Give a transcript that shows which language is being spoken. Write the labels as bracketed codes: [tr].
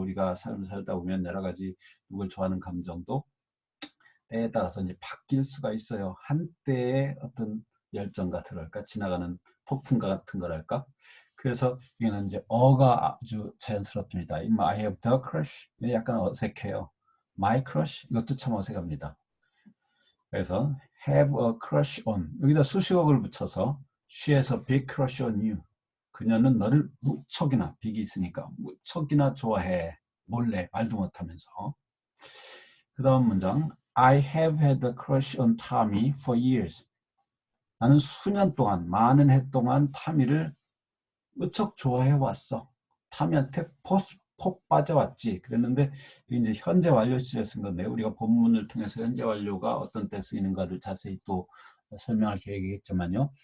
[ko] 우리가 삶을 살다 보면 여러 가지 누굴 좋아하는 감정도 때에 따라서 이제 바뀔 수가 있어요. 한때의 어떤 열정 같은 거랄까, 지나가는 폭풍과 같은 거랄까. 그래서 이거는 이제 어가 아주 자연스럽습니다. [en] I have the crush. [ko] 약간 어색해요. My crush 이것도 참 어색합니다. 그래서 [en] have a crush on [ko] 여기다 수식어를 붙여서 [en] she has a big crush on you. [ko] 그녀는 너를 무척이나 빅이 있으니까 무척이나 좋아해. 몰래 말도 못하면서. 그 다음 문장 [en] I have had a crush on Tommy for years. [ko] 나는 수년 동안 많은 해 동안 타미를 무척 좋아해 왔어. 타미한테 폭 빠져왔지. 그랬는데 이제 현재 완료 시제 쓴 건데 우리가 본문을 통해서 현재 완료가 어떤 때 쓰이는가를 자세히 또 설명할 계획이겠지만요.